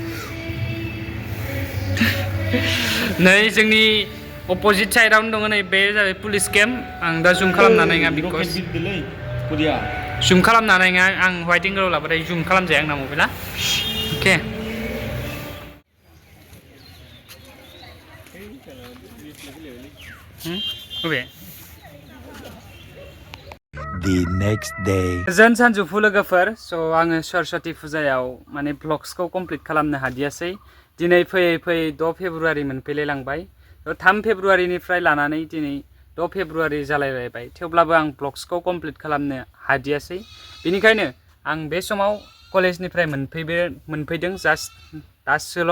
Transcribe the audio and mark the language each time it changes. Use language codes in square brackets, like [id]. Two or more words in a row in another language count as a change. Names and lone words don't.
[brx] नै जोंनि अपोजिट साइडआवनो दङ, नै बे जाबाय पुलिस केम्प। आं दा जुम खालामनानै नङा, बिकज जुम खालामनानै नङा, आं [en] wide angle [brx] लाबाथाय जुम खालामजाया आंना मबाइला। अके। बबे? [en] The next day. [brx] गोजोन सानजौफु लोगोफोर। स' आङो सरस्वती फुजायाव माने ब्लग्सखौ कमप्लिट खालामनो हादियासै। दिनै फैयै 6 फेब्रुवारि मोनफैलायलांबाय। 3 फेब्रुवारिनिफ्राय लानानै दिनै 6 फेब्रुवारि जालायलायबाय। थेवब्लाबो आं ब्लग्सखौ कमप्लिट खालामनो हादियासै। बेनिखायनो आं बे समाव कलेजनिफ्राय मोनफैदों जास्ट दासोल'।